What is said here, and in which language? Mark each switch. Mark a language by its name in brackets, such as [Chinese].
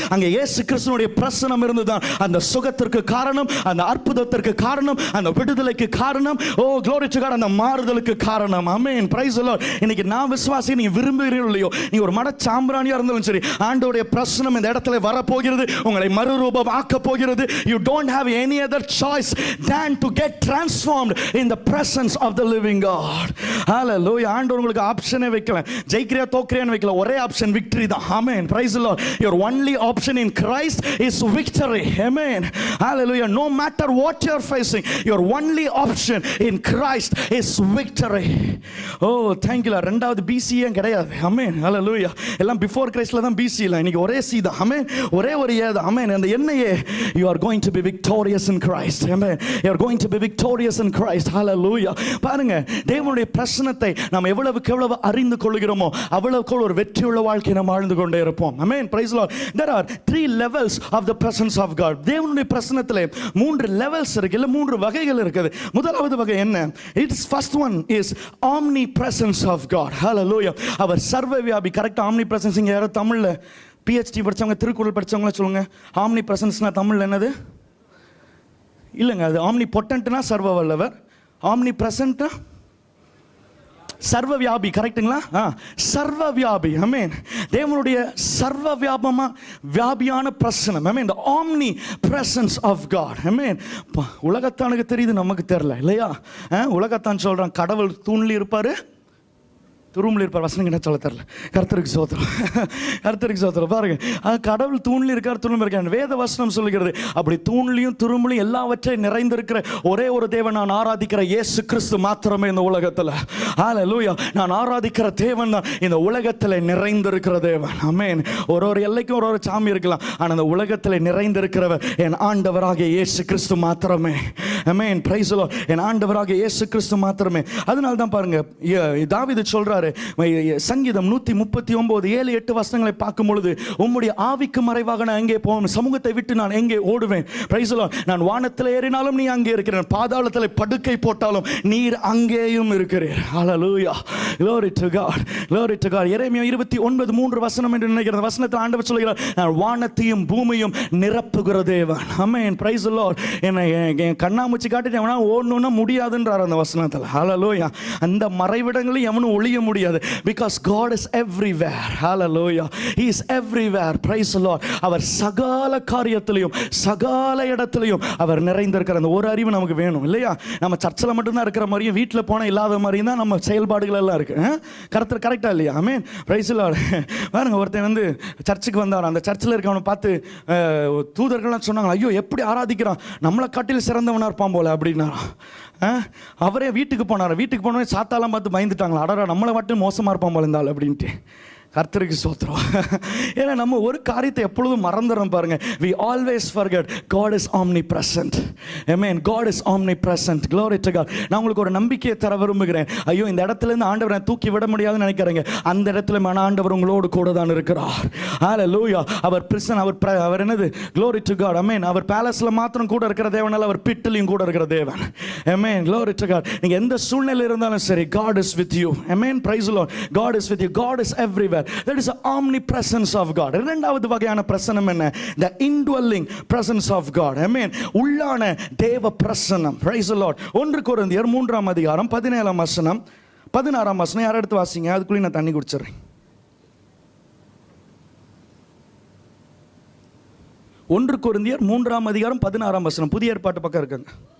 [Tamil] அங்கே இயேசு கிறிஸ்துவினுடைய பிரசன்னம் இருந்ததுதான் அந்த சுகத்திற்கு காரணம், அந்த அற்புதத்திற்கு காரணம், அந்த விடுதலைக்கு காரணம். ஓ, [English] glory to God. [Tamil] அந்த மாறுதலுக்கு காரணம். ஆமென். [English] Praise the Lord. [Tamil] இன்னைக்கு நான் விசுவாசி, நீங்க விரும்புகிறீர்களோ இல்லையோ, நீ ஒரு மட சாம்பிராணியா இருந்தாலும் சரி, ஆண்டவருடைய பிரசன்னம் இந்த இடத்துல வரப்போகிறது. உங்களை மறுரூபம் ஆக்க போகிறது. [English] You don't have any other choice than to get transformed in the presence of the living God. [Tamil] Hallelujah. ஆண்டவர் உங்களுக்கு ஆப்ஷனே வைக்கல. ஜெயிக்கிறியா தோக்கிறியான்னு வைக்கல. ஒரே ஆப்ஷன் victory தான். [English] Amen. Praise the Lord. Your only option in Christ is victory. Amen. Hallelujah. No matter what you are facing, your only option in Christ is victory. Oh, thank you Lord. [Tamil] ரெண்டாவது BC கிடையாது. Amen. Hallelujah. எல்லாம் before Christல தான் BC இல்ல. இன்னைக்கு ஒரே C தான். Amen. ஒரே ஒரு ஏ தான். Amen. அந்த என்னையே [English] you are going to be victorious in Christ. Amen. You are going to be victorious in Christ. Hallelujah. [Tamil] பாருங்க, தேவனுடைய பிரசன்னத்தை நாம் எவ்வளவுக்கு எவ்வளவு அறிந்து கொள்கிறோமோ அவ்வளவுக்கு ஒரு வெற்றியுள்ள வாழ்க்கை நாம் வாழ்ந்து கொண்டே இருப்போம். [English] Amen. Praise the Lord. There are 3 levels of the presence of God. [Tamil] தேவனுடைய பிரசன்னத்திலே 3 levels இருக்கு, இல்ல 3 வகைகள் இருக்குது. முதலாவது வகை என்ன? [English] Its first one is omnipresence of God. [Tamil] Hallelujah. அவர் சர்வவியாபி. கரெக்ட்டா omnipresence இங்க யாரோ தமிழ்ல PhD படிச்சவங்க, திருக்குறள் படிச்சவங்க சொல்லுங்க. omnipresenceனா தமிழ்ல என்னது? இல்லங்க, அது omnipotent-னா சர்வ வல்லவர். omnipresent-னா சர்வ வியாபி. கரெக்ட்டுங்களா? சர்வ வியாபி. ஆமென். தேவனுடைய சர்வ வியாபியான பிரசன்னம். ஆமென். [English] the omni presence of God. [Tamil] ஆமென். உலகத்தானுக்கு தெரியுது, நமக்கு தெரியல இல்லையா? உலகத்தான் சொல்றான் கடவுள் தூண்ல இருப்பாரு, துரும்பில் இருப்பார். வசனம் என்ன சொல்ல தெரியல. கர்த்தருக்கு ஸ்தோத்திரம். கர்த்தருக்கு ஸ்தோத்திரம். பாருங்க, கடவுள் தூண்ல இருக்கார், துரும்பு இருக்கார். வேத வசனம் சொல்லுகிறது அப்படி தூண்லையும் துரும்புலையும் எல்லாவற்றையும் நிறைந்திருக்கிற ஒரே ஒரு தேவன் நான் ஆராதிக்கிற இயேசு கிறிஸ்து மாத்திரமே இந்த உலகத்தில். ஹல்லேலூயா. நான் ஆராதிக்கிற தேவன் தான் இந்த உலகத்தில் நிறைந்திருக்கிற தேவன். ஆமென். ஒரு எல்லைக்கும் ஒரு சாமி இருக்கலாம், ஆனால் இந்த உலகத்தில் நிறைந்திருக்கிறவர் என் ஆண்டவராகிய இயேசு கிறிஸ்து மாத்திரமே. ஆமென், [English] Praise the Lord. [Tamil] என் ஆண்டவராக இயேசு கிறிஸ்து மாத்திரமே. அதனால தான் பாருங்க தாவீது சொல்றாரு, சங்கீதம் 139 7-8 வசனங்களை பார்க்கும் பொழுது, உம்முடைய ஆவிக்கு மறைவாக நான் எங்கே போவேன், சமூகத்தை விட்டு நான் எங்கே ஓடுவேன், [English] Praise the Lord. [Tamil] நான் வானத்தில் ஏறினாலும் நீ அங்கே இருக்கிறேன், பாதாளத்தில் படுக்கை போட்டாலும் நீர் அங்கேயும் இருக்கிறீர். [English] Hallelujah, glory to God, glory to God. [Tamil] எரேமியா 29:3 வசனம் என்று நினைக்கிற வசனத்தில் ஆண்டவர் சொல்கிறார், நான் வானத்தையும் பூமியும் நிரப்புகிற தேவன். ஆமென், [English] Praise the lord. [Tamil] என்ன கண்ணாமூச்சி காட்டிட்டு எவனா ஓடணும்னா முடியாதுன்றார் அந்த வசனத்தில். ஹல்லேலூயா. அந்த மறைவிடங்களில் எவனும் ஒளிய முடியாது. [English] because God is everywhere. hallelujah, he is everywhere. praise the Lord. [Tamil] அவர் சகல காரியத்திலையும் சகல இடத்திலையும் அவர் நிறைந்திருக்கிற அந்த ஒரு அறிவு நமக்கு வேணும் இல்லையா? நம்ம சர்ச்சில் மட்டும்தான் இருக்கிற மாதிரியும் வீட்டில் போனால் இல்லாத மாதிரியும் தான் நம்ம செயல்பாடுகள் எல்லாம் இருக்கு. கரெக்டா இல்லையா? ஆமென், [English] Praise the lord. [Tamil] பாருங்க, ஒருத்தன் வந்து சர்ச்சுக்கு வந்தார். அந்த சர்ச்சில் இருக்கவனை பார்த்து தூதர்கள்லாம் சொன்னாங்க, ஐயோ எப்படி ஆராதிக்கிறான், நம்மளை காட்டில் சிறந்தவனா இருப்பான் போல அப்படின்னா. அவரே வீட்டுக்கு போனார். வீட்டுக்கு போனோடனே சாத்தாலாம் பார்த்து பயந்துட்டாங்களா, அடரா நம்மளை மட்டும் மோசமாக இருப்பான் போல இருந்தாள் அப்படின்ட்டு. கர்த்தருக்கு ஸ்தோத்திரம். ஏன்னா நம்ம ஒரு காரியத்தை எப்பொழுதும் மறந்துறோம் பாருங்க. [English] we always forget God is omnipresent. amen, God is omnipresent. glory to God. [Tamil] நான் உங்களுக்கு ஒரு நம்பிக்கையை தர விரும்புகிறேன். ஐயோ இந்த இடத்துல இருந்து ஆண்டவரை தூக்கி விட முடியாதுன்னு நினைக்கிறீங்க, அந்த இடத்துல மன ஆண்டவர் உங்களோடு கூட தான் இருக்கிறார். ஹalleluya. அவர் பிரசன், அவர் என்னது, [English] glory to God. [Tamil] amen. அவர் பேலஸ்ல மாத்திரம் கூட இருக்கிற தேவன் அல்ல, அவர் பிட்டிலையும் கூட இருக்கிற தேவன். amen, glory to God. நீங்க எந்த சூழ்நிலையில் இருந்தாலும் சரி, [English] God is with you. amen, praise the Lord. God is with you. God is everywhere. That is the omnipresence of God. [Tamil] இரண்டாவது வகையான பிரசன்னம் என்ன? [English] The indwelling presence of God. [Tamil] amen, உள்ளான தேவ பிரசன்னம். [English] praise the Lord. [Tamil] 1 கொரிந்தியர் 3-ம் அதிகாரம் 17-ம் வசனம் 16-ம் வசனம் யார் எடுத்து வாசிங்க, அதுக்குள்ள நான் தண்ணி குடிச்சிடுறேன். 1 கொரிந்தியர் 3-ம் அதிகாரம் 16-ம் வசனம், புதிய ஏற்பாட்டு பக்கம் இருக்குங்க.